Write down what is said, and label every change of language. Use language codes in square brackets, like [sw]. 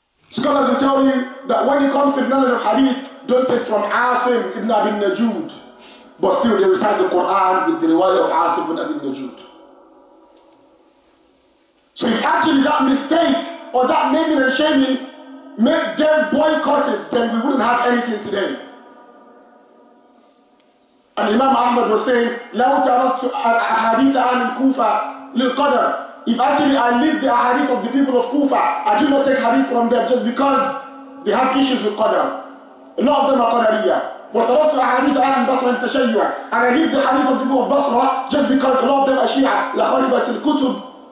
[en] Scholars will tell you that when it comes to the knowledge of hadith, don't take from Asim ibn Abi Najud. But still they recite the Quran with the riwayah of Asim ibn Abi Najud. So if actually that mistake or that naming and shaming made them boycott it, then we wouldn't have anything today. And Imam Ahmad was saying, [ar] لَوْ تَرَكْتُ أَحَادِيثَ أَهْلِ الْكُوفَةِ لِلْقَدَرِ. [en] If actually I live the ahadith of the people of Kufa, I do not take hadith from them just because they have issues with qadar. A lot of them are qadariyah. [ar] وَتَرَكْتُ أَحَادِيثَ أَهْلِ الْبَصْرَ لِلْتَشَيُّعِ. [en] And I leave the hadith of the people of Basra just because a lot of them are Shia. [ar] لَخَرِبَتِ الْكُتُبِ.